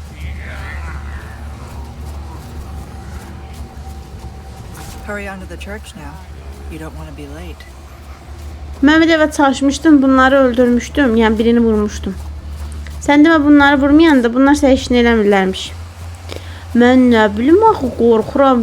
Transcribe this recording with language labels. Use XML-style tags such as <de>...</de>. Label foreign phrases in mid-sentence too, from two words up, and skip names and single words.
<en>Hurry on to the church now. You don't want to be late.</en> <az>Mən bir dəfə çalışmışdım, bunları öldürmüşdüm. Yəni birini vurmuşdum. Sən demə bunları vurmayanda bunlar sən işini eləmirlərmiş. Mən nə bilim axı, qorxuram.</az>